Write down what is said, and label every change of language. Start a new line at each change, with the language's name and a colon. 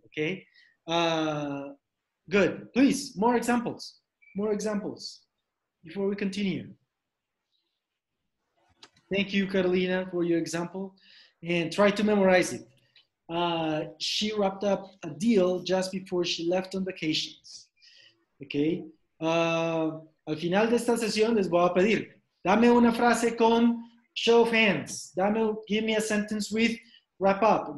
English: Okay, good. Please, more examples before we continue. Thank you, Carolina, for your example, and try to memorize it. She wrapped up a deal just before she left on vacations. Okay.
Spanish: Al final de esta sesión les voy a pedir, dame una frase con show of hands.
English: Give me a sentence with wrap up.